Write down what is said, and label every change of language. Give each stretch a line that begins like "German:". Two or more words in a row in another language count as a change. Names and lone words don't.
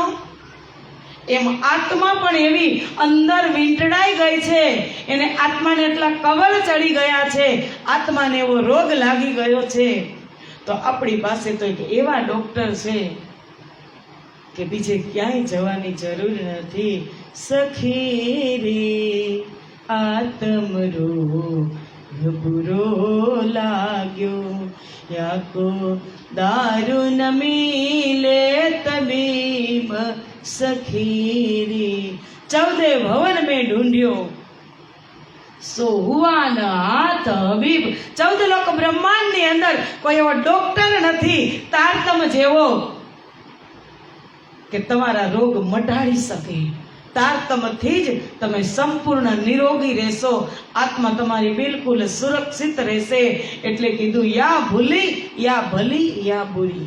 Gujarati: એમ આત્મા પણ એવી અંદર વીંટળાઈ ગઈ છે, એને આત્માને એટલા કવર ચડી ગયા છે, આત્માને એવો રોગ લાગી ગયો છે, તો આપણી પાસે તો એક એવા ડોક્ટર છે કે બીજે ક્યાંય જવાની જરૂર નથી.
Hindi: सखी रे आत्मरोग बुरो लाग्यो, याको दारू न मिले तबीब सखी रे 14 भवन में ढूंढियो सो हुआ न हाथ हबीब.
Gujarati: 14 लोक બ્રહ્માંડ ની અંદર કોઈ એવો ડોક્ટર નથી તારતમ જેવો કે તમારા રોગ મટાડી શકે. તારતમથી જ તમે સંપૂર્ણ નિરોગી રહેશો, આત્મા તમારી બિલકુલ સુરક્ષિત રહેશે. એટલે કીધું
Hindi: या भूली या भली या बुरी.